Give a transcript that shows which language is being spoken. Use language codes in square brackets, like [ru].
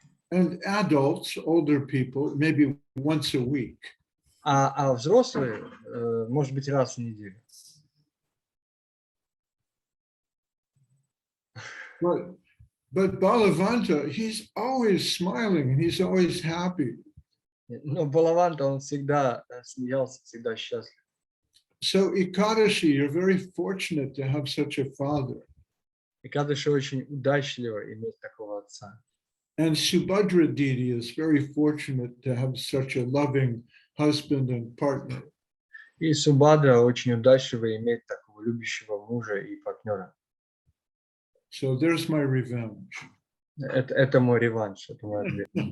[en] And adults, older people, maybe once a week. [ru] А взрослые, может быть, раз в неделю. [en] But Balavanta, he's always smiling and he's always happy. [ru] Но Балаванта, он всегда смеялся, всегда счастлив. [en] So Ekadashi, you're very fortunate to have such a father. [ru] И Кадыши очень удачливо иметь такого отца. [en] And Subhadra Didi is very fortunate to have such a loving husband and partner. [ru] И Субхадра очень удачливо иметь такого любящего мужа и партнера. [en] So there's my revenge. [ru] Это мой реванш, это мой ответ.